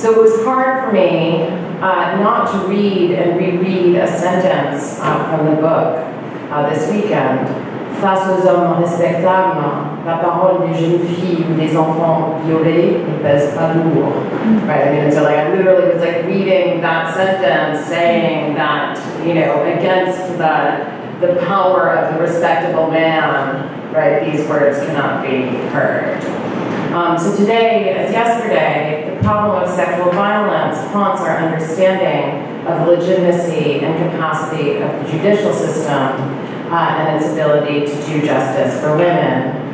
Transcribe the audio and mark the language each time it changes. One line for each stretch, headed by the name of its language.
English: So it was hard for me not to read and reread a sentence from the book this weekend.
French: Face aux hommes respectables, la parole des jeunes filles ou des enfants violés ne pèse pas lourd.
English: Right? I mean, so like I literally was like reading that sentence, saying that, you know, against the power of the respectable man, right? These words cannot be heard. So today, as yesterday, the problem of sexual violence haunts our understanding of the legitimacy and capacity of the judicial system and its ability to do justice for women.